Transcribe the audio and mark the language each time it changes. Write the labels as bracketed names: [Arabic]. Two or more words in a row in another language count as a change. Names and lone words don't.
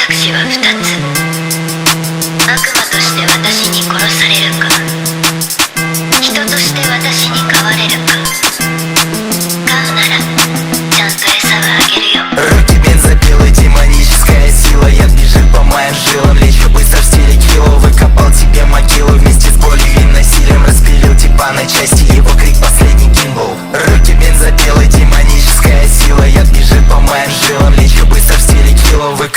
[Japanese] は2つ。悪魔として私に殺されるか、人として私に飼われるか。飼うならちゃんと餌はあげるよ。 [Russian] Руки бензопилы, демоническая сила. Яд бежит по моим жилам, лечу быстро в стиле кило. Выкопал тебе могилу вместе с болью и насилием. Распилил типа на части, его крик последний гимбл. Руки бензопилы, демоническая сила. Яд бежит по моим жилам, лечу быстро в стиле кило.